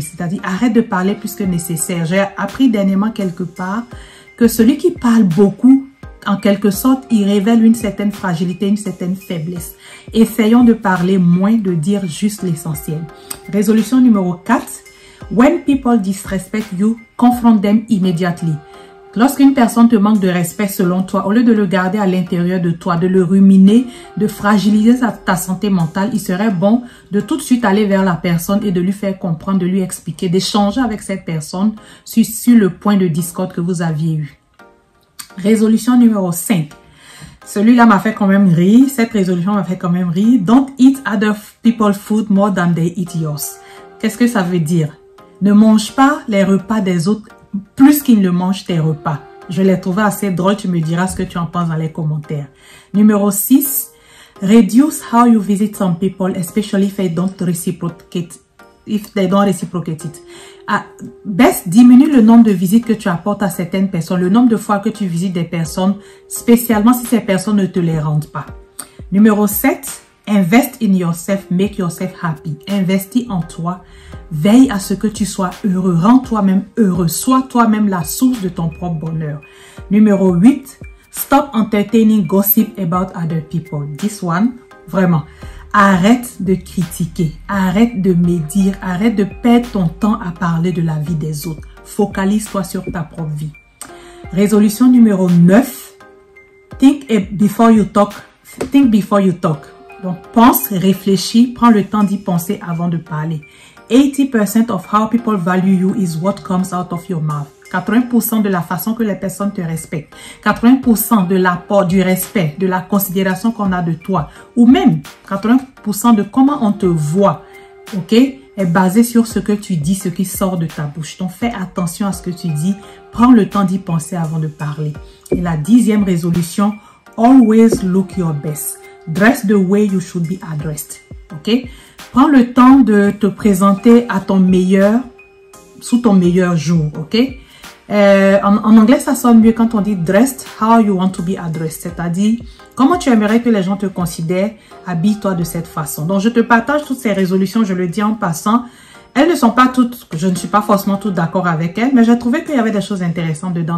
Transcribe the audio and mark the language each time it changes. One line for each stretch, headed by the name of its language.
French: C'est-à-dire, arrête de parler plus que nécessaire. J'ai appris dernièrement quelque part que celui qui parle beaucoup, en quelque sorte, il révèle une certaine fragilité, une certaine faiblesse. Essayons de parler moins, de dire juste l'essentiel. Résolution numéro 4.
English: When people disrespect you, confront them immediately.
French: Lorsqu'une personne te manque de respect selon toi, au lieu de le garder à l'intérieur de toi, de le ruminer, de fragiliser ta santé mentale, il serait bon de tout de suite aller vers la personne et de lui faire comprendre, de lui expliquer, d'échanger avec cette personne sur le point de discorde que vous aviez eu. Résolution numéro 5. Celui-là m'a fait quand même rire. Cette résolution m'a fait quand même rire.
English: Don't eat other people's food more than they eat yours.
French: Qu'est-ce que ça veut dire? Ne mange pas les repas des autres plus qu'ils ne mangent tes repas. Je l'ai trouvé assez drôle. Tu me diras ce que tu en penses dans les commentaires. Numéro 6.
English: Reduce how you visit some people, especially if they don't reciprocate it.
French: Diminue le nombre de visites que tu apportes à certaines personnes, le nombre de fois que tu visites des personnes, spécialement si ces personnes ne te les rendent pas. Numéro 7.
English: Invest in yourself, make yourself happy.
French: Investis en toi. Veille à ce que tu sois heureux. Rends toi-même heureux. Sois toi-même la source de ton propre bonheur. Numéro 8.
English: Stop entertaining gossip about other people. This one,
French: vraiment. Arrête de critiquer. Arrête de médire. Arrête de perdre ton temps à parler de la vie des autres. Focalise-toi sur ta propre vie. Résolution numéro 9.
English: Think before you talk. Think before you talk.
French: Donc, pense, réfléchis, prends le temps d'y penser avant de parler.
English: 80% of how people value you is what comes out of your mouth.
French: 80% de la façon que les personnes te respectent. 80% de l'apport, du respect, de la considération qu'on a de toi. Ou même 80% de comment on te voit, ok, est basé sur ce que tu dis, ce qui sort de ta bouche. Donc, fais attention à ce que tu dis. Prends le temps d'y penser avant de parler. Et la 10e résolution,
English: always look your best. Dress the way you should be addressed. Ok?
French: Prends le temps de te présenter à ton meilleur, sous ton meilleur jour. Ok? En anglais, ça sonne mieux quand on dit
English: dressed how you want to be addressed.
French: C'est-à-dire, comment tu aimerais que les gens te considèrent, habille-toi de cette façon. Donc, je te partage toutes ces résolutions, je le dis en passant. Elles ne sont pas toutes, je ne suis pas forcément toute d'accord avec elles, mais j'ai trouvé qu'il y avait des choses intéressantes dedans.